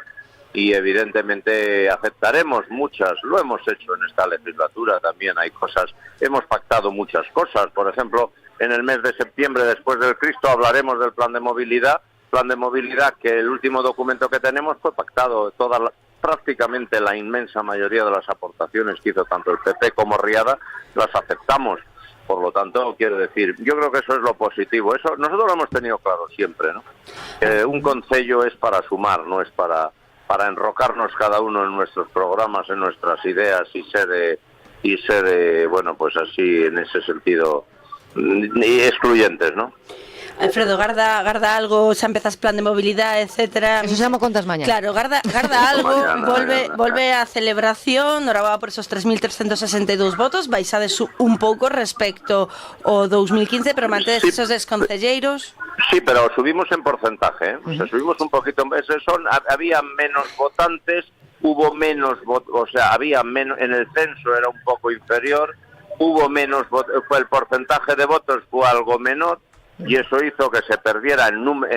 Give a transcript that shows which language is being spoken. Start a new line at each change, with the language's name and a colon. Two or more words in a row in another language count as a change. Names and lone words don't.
Spanish: Y evidentemente aceptaremos muchas, lo hemos hecho en esta legislatura también, hay cosas, hemos pactado muchas cosas, por ejemplo, en el mes de septiembre después del Cristo hablaremos del plan de movilidad que el último documento que tenemos fue pactado, prácticamente la inmensa mayoría de las aportaciones que hizo tanto el PP como Riada, las aceptamos, por lo tanto, quiero decir, yo creo que eso es lo positivo, eso nosotros lo hemos tenido claro siempre, ¿no? Un concello es para sumar, no es para enrocarnos cada uno en nuestros programas, en nuestras ideas y ser bueno, pues así en ese sentido excluyentes, ¿no?
Galician: Alfredo, garda algo, xa empezas plan de mobilidade, etcétera. Eso xa mo contas mañá. Claro, garda algo, volve a celebración, norababa por esos 3.362 votos, baixades un pouco respecto ao 2015, pero mantedes esos desconcelleiros.
Spanish: Sí, pero subimos en porcentaje, ¿eh? O sea, subimos un poquito, había menos votantes, hubo menos, o sea, había menos, en el censo era un poco inferior, hubo menos, el porcentaje de votos fue algo menor, y eso hizo que se perdiera el